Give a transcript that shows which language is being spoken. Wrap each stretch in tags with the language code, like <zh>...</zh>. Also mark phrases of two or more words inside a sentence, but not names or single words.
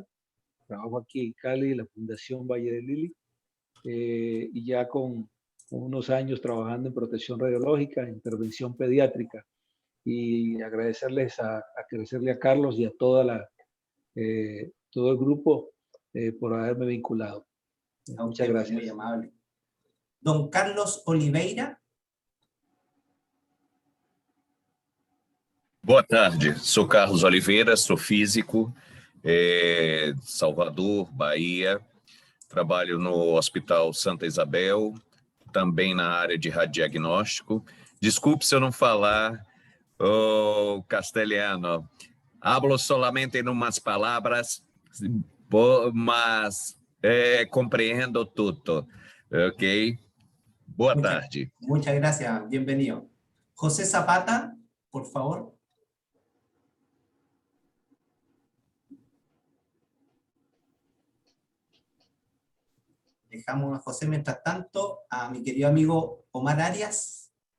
<es>Trabajo aquí en Cali, en la Fundación Valle de Lili, y ya con unos años trabajando en protección radiológica, intervención pediátrica. Y agradecerles agradecerle a Carlos y a todo el grupo por haberme vinculado. Muchas gracias. Muy amable. Don Carlos Oliveira.</es> <pt>Boa tarde, sou Carlos Oliveira, sou físico, Salvador, Bahia. Trabalho no Hospital Santa Isabel, também na área de radiodiagnóstico. Desculpe se eu não falar castelhano.</pt> <es>Hablo solamente</es> <pt>em umas palavras, mas compreendo tudo. Ok? Boa tarde.</pt> <es>Muchas gracias, bienvenido. José Zapata, por favor. Dejamos a José mientras tanto a mi querido amigo Omar Arias.</es>